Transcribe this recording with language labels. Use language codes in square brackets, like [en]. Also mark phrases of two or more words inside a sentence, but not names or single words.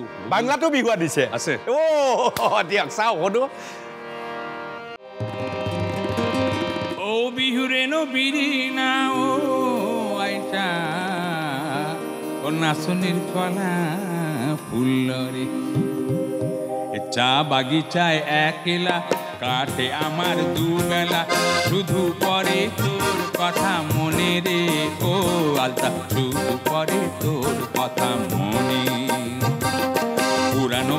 [as] বাংলাতো বিহু দিছে আছে দিয়ক চাওঁ শুনো ও বিহুৰে নবিৰিনা ও আইতা [bn] ও নাচনিৰ কলা ফুলৰে চা বাগিচায় একলা কাটে আমার দুবেলা শুধু পরে তোর কথা মনে রে ও আলতা শুধু পরে তোর কথা মনে পুরানো